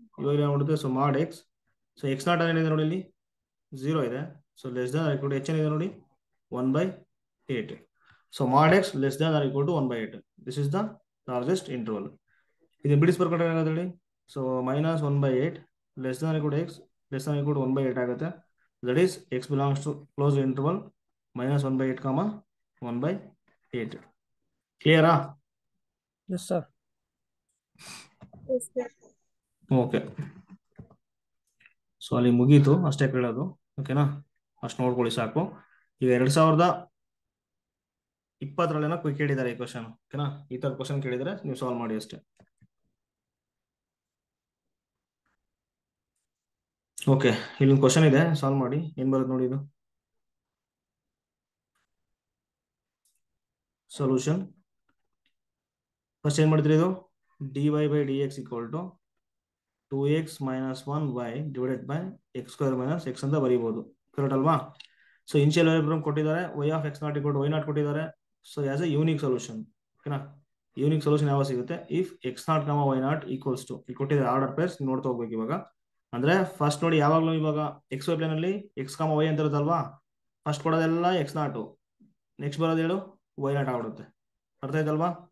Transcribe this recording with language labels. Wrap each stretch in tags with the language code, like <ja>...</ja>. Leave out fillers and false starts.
<kn>ಇವಾಗ ಏನಾಗ್ಬಿಡುತ್ತೆ ಸೊ ಮಾಡ್ x, so x not ಏನಿದೆ ನೋಡಿ ಇಲ್ಲಿ 0 ಇದೆ, so less than R equal to h ಏನಿದೆ ನೋಡಿ 1/8.</kn> <en>So mod x less than or equal to 1/8. This is the largest interval.</en> <kn>ಇದು ಬಿಡಿಸ್ಬರ್ಕೊಂಡ್ರೆ ಏನಾಗುತ್ತೆ ಹೇಳಿ, so</kn> <en>minus 1/8 less than or equal to x less than or equal to 1/8</en> <kn>ಆಗುತ್ತೆ.</kn> <en>That is x belongs to closed interval minus 1/8 comma 1/8. Clear? Yes, sir. Yes, sir. Okay.</en> <kn>So ಅಲ್ಲಿ ಮುಗೀತು, ಅಷ್ಟೇ ಕೇಳೋದು. ಓಕೆನಾ, ಅಷ್ಟು ನೋಡ್ಕೊಳ್ಳಿ ಸಾಕು. ಈಗ 2020 ಕ್ವಿಕ್ ಕೇಳಿದ್ದಾರೆ ಈ ಕ್ವಶನ್. ಓಕೆನಾ, ಈ ತರ ಕ್ವಶನ್ ಕೇಳಿದರೆ ನೀವು ಸಾಲ್ವ್ ಮಾಡಿ ಅಷ್ಟೇ. ಓಕೆ, ಇಲ್ಲೊಂದು ಕ್ವಶನ್ ಇದೆ, ಸಾಲ್ವ್ ಮಾಡಿ. ಏನ್ ಬರುತ್ತೆ ನೋಡಿ ಇದು ಸೊಲ್ಯೂಷನ್. ಫಸ್ಟ್ ಏನ್ ಮಾಡಿದ್ರಿ, ಇದು</kn> <en>dy by dx equal to 2x minus 1y divided by x square minus x</en> <kn>ಅಂತ ಬರೀಬಹುದು. ಕರೆಕ್ಟ್ ಅಲ್ವಾ? ಸೊ ಇನಿಷಿಯಲ್ ವೇರಿಯಬಲ್ ಕೊಟ್ಟಿದ್ದಾರೆ,</kn> <en>y of x not equal to y not</en> <kn>ಕೊಟ್ಟಿದ್ದಾರೆ.</kn> <en>So as a unique solution.</en> <kn>ಓಕೆನಾ, unique solution ಯಾವಾಗ ಸಿಗುತ್ತೆ,</kn> <en>if x not comma y not equals to,</en> <kn>ಇಲ್ಲಿ ಕೊಟ್ಟಿದ್ದಾರೆ ಆರ್ಡರ್ ಪೇರ್ಸ್ ನೋಡ್ತಾ ಹೋಗ್ಬೇಕು ಇವಾಗ. ಅಂದ್ರೆ ಫಸ್ಟ್ ನೋಡಿ, ಯಾವಾಗಲೂ ಇವಾಗ ಎಕ್ಸ್ ವೈ ಪ್ಲೇನ್ ಅಲ್ಲಿ ಎಕ್ಸ್ ಕಾಮ ವೈ ಅಂತ ಇರುತ್ತಲ್ವಾ, ಫಸ್ಟ್ ಕೊಡೋದೆಲ್ಲ ಎಕ್ಸ್ ನಾಟು, ನೆಕ್ಸ್ಟ್ ಬರೋದು ಹೇಳು ವೈ ನಾಟ್ ಆಗ್ಬಿಡುತ್ತೆ. ಅರ್ಥ ಆಯ್ತಲ್ವಾ?</kn>